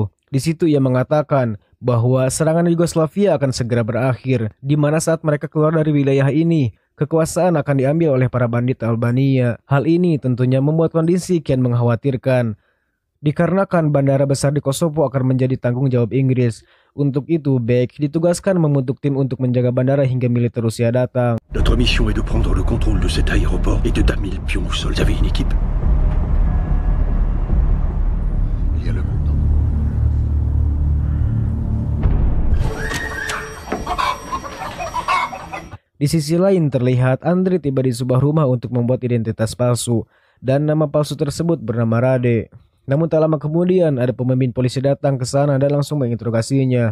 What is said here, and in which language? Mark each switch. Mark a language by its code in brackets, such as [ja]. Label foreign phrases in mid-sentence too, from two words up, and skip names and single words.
[id] Di situ ia mengatakan bahwa serangan Yugoslavia akan segera berakhir, di mana saat mereka keluar dari wilayah ini, kekuasaan akan diambil oleh para bandit Albania. Hal ini tentunya membuat kondisi kian mengkhawatirkan, dikarenakan bandara besar di Kosovo akan menjadi tanggung jawab Inggris. Untuk itu, Beck ditugaskan membentuk tim untuk menjaga bandara hingga militer Rusia datang. [fr] Notre mission est de prendre le contrôle de cet aéroport et de damer le pion au sol. Vous avez une équipe? Il y a le monde. [id] Di sisi lain terlihat Andrei tiba di sebuah rumah untuk membuat identitas palsu, dan nama palsu tersebut bernama Rade. Namun tak lama kemudian ada pemimpin polisi datang ke sana dan langsung menginterogasinya.